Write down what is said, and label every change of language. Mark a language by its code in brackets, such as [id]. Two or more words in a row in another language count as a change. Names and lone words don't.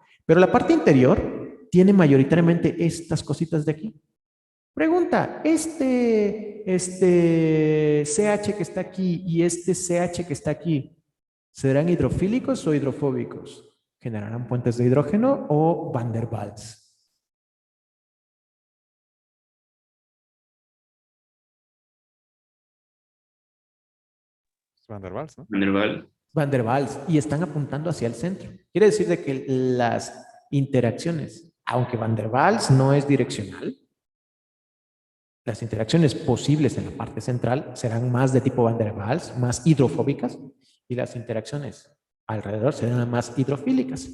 [es] Pero la parte interior tiene mayoritariamente estas cositas de aquí. Pregunta, CH que está aquí y este CH que está aquí, ¿serán hidrofílicos o hidrofóbicos? ¿Generarán puentes de hidrógeno o Van der Waals? Van der Waals, ¿no? Van der Waals. Van der Waals, y están apuntando hacia el centro. Quiere decir de que las interacciones, aunque Van der Waals no es direccional, las interacciones posibles en la parte central serán más de tipo Van der Waals, más hidrofóbicas, y las interacciones alrededor serán más hidrofílicas.